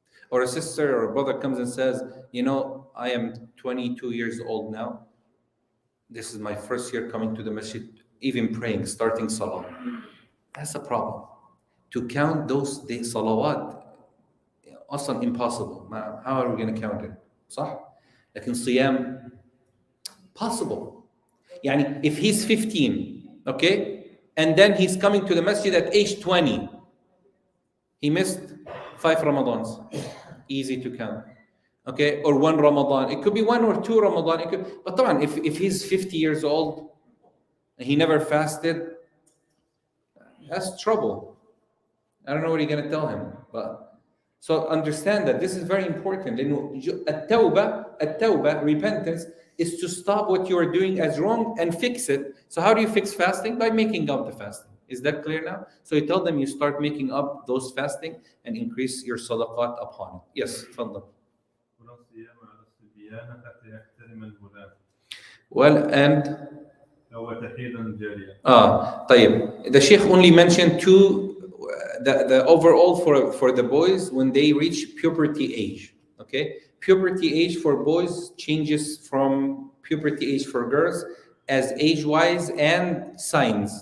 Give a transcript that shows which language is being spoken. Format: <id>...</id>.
<en>Or a sister or a brother comes and says, I am 22 years old now. This is my first year coming to the masjid, even praying, starting salah. That's a problem. To count those days, salawat, also impossible. How are we going to count it?</en> <ar>صح? لكن صيام, possible.</ar> <en>يعني if he's 15, okay, and then he's coming to the masjid at age 20, he missed 5 Ramadans. Easy to count. Okay, or one Ramadan. It could be one or two Ramadan. It could, but طبعا if he's 50 years old and he never fasted, that's trouble. I don't know what you're going to tell him. But so understand that this is very important. التوبة, repentance, is to stop what you are doing as wrong and fix it. So how do you fix fasting? By making up the fasting. Is that clear now? So you tell them you start making up those fasting and increase your sadaqat upon it. Yes, تفضل.</en> <ar>ولا صيام على الصبيان حتى يحترم الغلام</ar> <en>Well, and</en> <ar>أو تحيضا جاريا. طيب.</ar> <en>The Sheikh only mentioned two. The overall for the boys when they reach puberty age. Okay, puberty age for boys changes from puberty age for girls as age-wise and signs.</en>